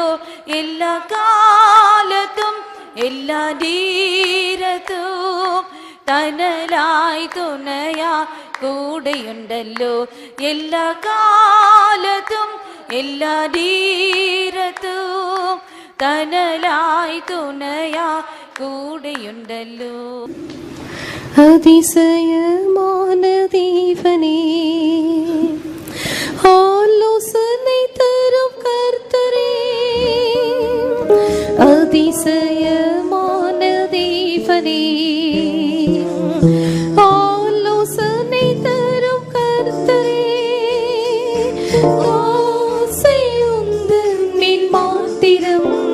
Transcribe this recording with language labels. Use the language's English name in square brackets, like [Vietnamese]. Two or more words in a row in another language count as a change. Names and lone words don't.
[Malayalam] എല്ലാ കാലത്തും എല്ലാ നേരത്തും തണലായി തുണയാ കൂടെയുണ്ടല്ലോ എല്ലാ കാലത്തും എല്ലാ ധീരത്തും തണലായി തുണയാ കൂടെയുണ്ടല്ലോ. [Tamil] அதிசயமான தேவனே, ஆலோசனை தரும் கர்த்தரே, அதிசயமான தேவனே, ஆலோசனை தரும் கர்த்தரே, ஆசை உந்தன் மேல் மாத்திரம்,